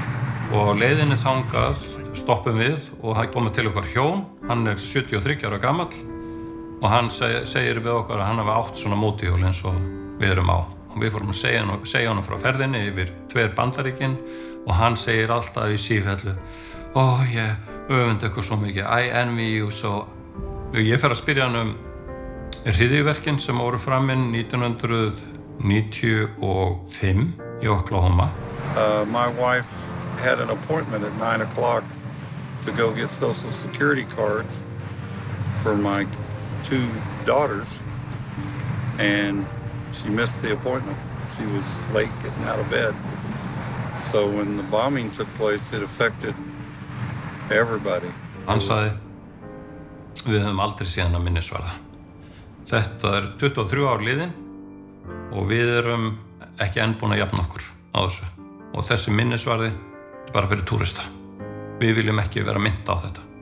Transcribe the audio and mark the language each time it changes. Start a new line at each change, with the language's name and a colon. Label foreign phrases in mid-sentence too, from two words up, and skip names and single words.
Icelandic: Og á leiðinni þangað stoppum við og það komið til okkar hjón. Hann 73 ára gamall og hann segir við okkur að hann hafi átt svona mótorhjól eins og við erum á. Og við fórum að segja honum frá ferðinni yfir 2 Bandaríkin og hann segir alltaf í sífellu ég öfund ykkur svo mikið,
English: I envy you so.
Icelandic: Ég fer að spyrja hann hryðjuverkin sem voru framinn 1995 í Oklahoma.
English: My wife had an appointment at 9 o'clock to go get Social Security cards for my 2 daughters, and she missed the appointment. She was late getting out of bed. So when the bombing took place, it affected everybody.
Icelandic: Hann sagði, við höfum aldrei séð hana minnisvarða. Þetta 23 ár liðin og við erum ekki enn búin að jafna okkur á þessu. Og þessi minnisvarði bara fyrir túrista. Við viljum ekki vera minnt á þetta.